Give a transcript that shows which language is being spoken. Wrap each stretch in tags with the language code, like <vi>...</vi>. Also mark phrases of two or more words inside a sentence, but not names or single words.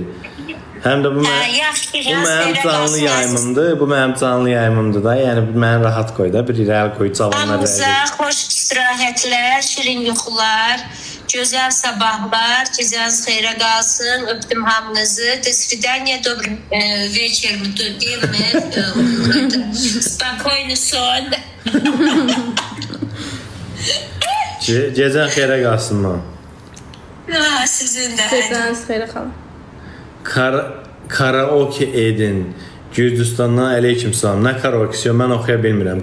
<az>Həm də bu mənim canlı yayımımdır. Bu mənim canlı yayımımdır da. Yəni məni rahat qoy da. Bir irəli qoy cavanlar. Hamınıza xoş istirahətlər, şirin yuxular, gözəl sabahlar, gecəniz xeyrə qalsın. Öpdüm hamınızı.</az> <ru>Do svidaniya, добрый вечер,</ru> <tr>değil mi?</tr> <pl>Spokojny son.</pl> <az>Gecən xeyrə qalsın mı? Sizin də. Gecəniz xeyrə qalın. Karaoke edin. Gürcüstandan aleykümsalam. Nə karaoke? Mən oxuya bilmirəm.</az>